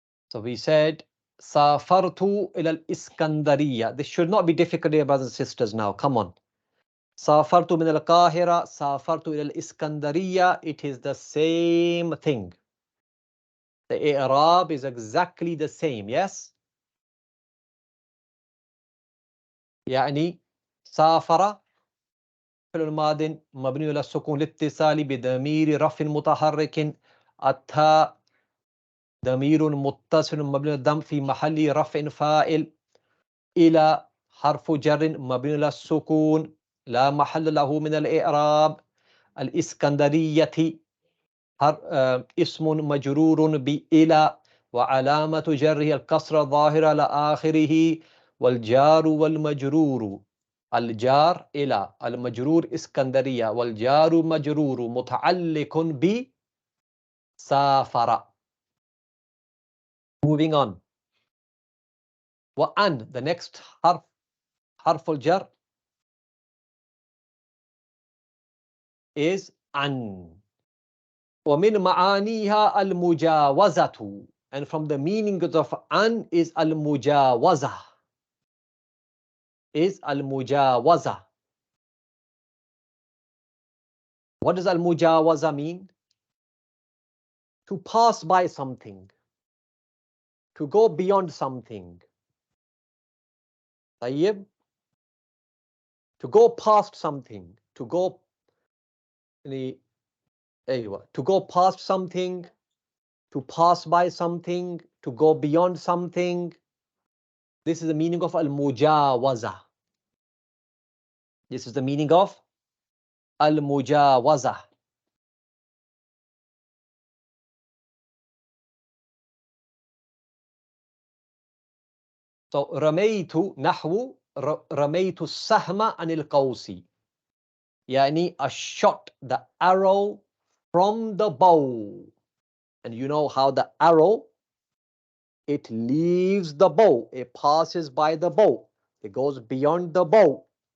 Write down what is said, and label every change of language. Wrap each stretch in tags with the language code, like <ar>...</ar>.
<en>So we said,</en> <ar>Safartu ila al-Iskandariya.</ar> <en>This should not be difficult, dear brothers and sisters now. Come on.</en> <ar>Safartu min al-Qahira, Safartu ila al-Iskandariya.</ar> <en>It is the same thing. The i'rab is exactly the same, yes?</en> <ar>يعني سافر فعل الماض مبني على السكون لاتصال بضمير رفع متحرك. التاء ضمير متصل مبني على الضم في محل رفع فاعل. إلى حرف جر مبني على السكون لا محل له من الإعراب. الإسكندرية اسم مجرور بإلى وعلامة جره الكسرة الظاهرة على آخره. والجار والمجرور، الجار إلى، المجرور إسكندرية، والجار مجرور متعلق بسافر.</ar> <en>Moving on. وأن, the next حرف الجر is أن.</en> <ar>ومن معانيها المجاوزة,</ar> <en>and from the meanings of أن is المجاوزة. Is المجاوزة. What does al-mujawaza mean? To pass by something, to go beyond something.</en> <ar>طيب?</ar> <en>To go past something, to go to go past something, to pass by something, to go beyond something. This is the meaning of al-mujawaza. This is the meaning of al-mujawaza.</en> <ar>So رميت نحو رميت السهم عن القوس.</ar> <en>يعني I shot the arrow from the bow. And you know how the arrow, it leaves the bow, it passes by the bow, it goes beyond the bow.</en>